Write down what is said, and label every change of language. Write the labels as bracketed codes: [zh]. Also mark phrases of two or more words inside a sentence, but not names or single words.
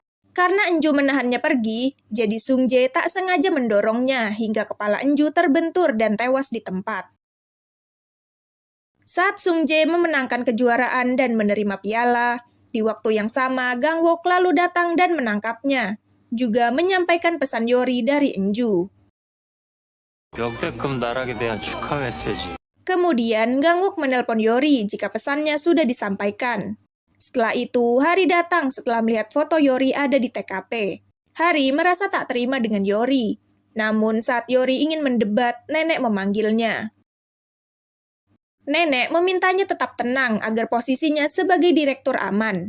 [id] Karena Enju menahannya pergi, jadi Sungjae tak sengaja mendorongnya hingga kepala Enju terbentur dan tewas di tempat. Saat Sungjae memenangkan kejuaraan dan menerima piala, di waktu yang sama Gangwok lalu datang dan menangkapnya, juga menyampaikan pesan Yori dari Enju. [ko] 역대급 나락에 대한 축하 메시지. [id] Kemudian Gangwok menelpon Yori jika pesannya sudah disampaikan. Setelah itu, Hari datang setelah melihat foto Yori ada di TKP. Hari merasa tak terima dengan Yori. Namun saat Yori ingin mendebat, nenek memanggilnya. Nenek memintanya tetap tenang agar posisinya sebagai direktur aman.